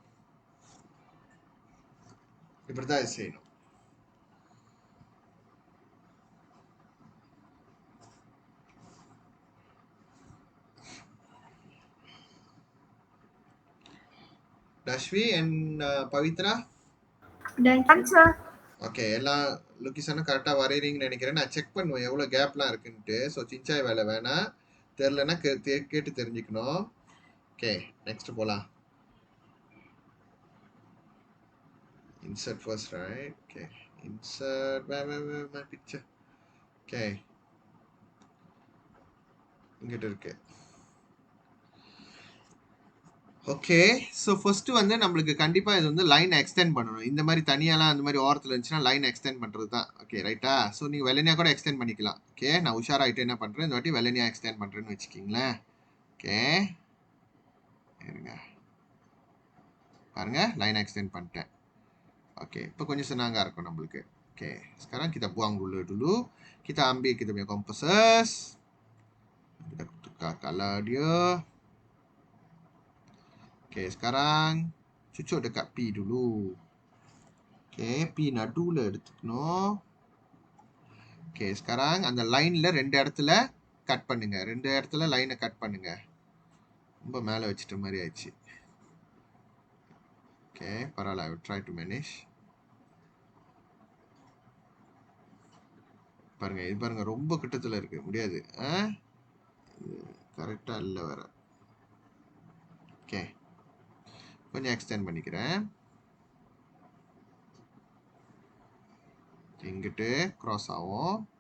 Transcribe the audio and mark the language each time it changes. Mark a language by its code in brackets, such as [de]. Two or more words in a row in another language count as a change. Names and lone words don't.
[ta] இப்படி தான் இது செய்யணும் Dashvi and Pavitra ஓகே எல்லா லொக்கேஷனும் கரெக்டாக வரைகிறீங்கன்னு நினைக்கிறேன் நான் செக் பண்ணுவேன் எவ்வளோ கேப்லாம் இருக்குன்ட்டு ஸோ சின்சாய் வேலை வேணாம் தெரிலன்னா கேட்டு தெரிஞ்சுக்கணும் [en] okay next [ta] போகலாம் [en] insert first right okay insert where my picture okay [ta] இங்கிட்ட இருக்கு [en] okay so first [ta] வந்து நம்மளுக்கு கண்டிப்பாக இது வந்து [en] line extend [ta] பண்ணணும் இந்த மாதிரி தனியாலாம் அந்த மாதிரி ஓரத்தில் இருந்துச்சுன்னா [en] line extend [ta] பண்ணுறது தான் [en] okay right so [ta] நீங்கள் வெள்ளனியாக கூட எக்ஸ்டெண்ட் பண்ணிக்கலாம் ஓகே நான் உஷாராகிட்டு என்ன பண்ணுறேன் இந்த வாட்டி வெள்ளனியாக எக்ஸ்டெண்ட் பண்ணுறேன்னு வச்சுக்கிங்களேன் ஓகே இருங்க பாருங்கள் [en] line extend [ta] பண்ணிட்டேன் oke இப்போ கொஞ்சம் senangnya இருக்கும் நம்மளுக்கு [ms] oke sekarang kita buang dulu kita ambil kita punya compasses kita Kalah dia. Okay, sekarang cucuk dekat P dulu. [ta] Okay, P நடுவுல எடுத்துக்கணும். [ms] Okay, sekarang [ta] அந்த லைன்ல 2 இடத்துல கட் பண்ணுங்க. 2 இடத்துல லைனை கட் பண்ணுங்க. ரொம்ப மேலே வச்சிட்ட மாதிரி ஆயிடுச்சு. Okay, பரவாயில்ல. [en] I will try to manage. [ta] பாருங்க, இது பாருங்க, ரொம்ப கிட்டத்துல இருக்கு, முடியாது. கரெக்டா இல்லை வேற. ஓகே, கொஞ்சம் எக்ஸ்டெண்ட் பண்ணிக்கிறேன். இங்கிட்டு கிராஸ் ஆகும்.